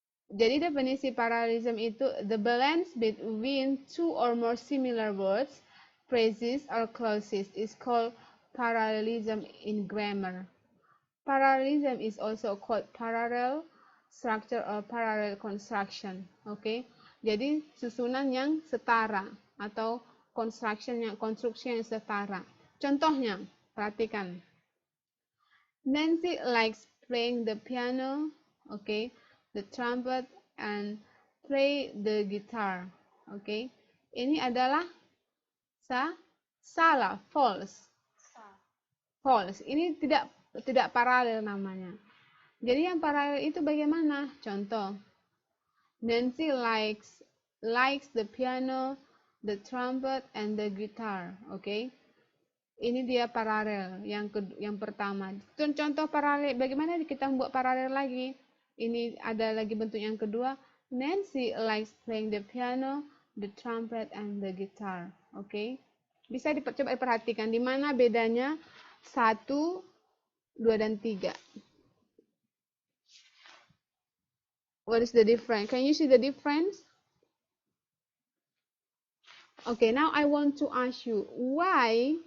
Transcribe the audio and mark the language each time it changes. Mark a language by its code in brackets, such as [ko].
[id] Jadi definisi parallelism itu [en] the balance between two or more similar words, phrases, or clauses is called parallelism in grammar. Parallelism is also called parallel structure or parallel construction. [id] Oke, jadi susunan yang setara atau konstruksi yang setara. Contohnya, perhatikan. [en] Nancy likes playing the piano, okay, the trumpet, and play the guitar. [id] Okay, ini adalah salah, false. False. Ini tidak paralel namanya. Jadi yang paralel itu bagaimana? Contoh, [en] Nancy likes the piano, the trumpet, and the guitar. [id] Okay, ini dia paralel yang pertama. Contoh paralel, bagaimana kita membuat paralel lagi? Ini ada lagi bentuk yang kedua. [en] Nancy likes playing the piano, the trumpet, and the guitar. [id] Oke, bisa coba diperhatikan di mana bedanya 1, 2, dan 3. [en] What is the difference? Can you see the difference? Okay, now I want to ask you why?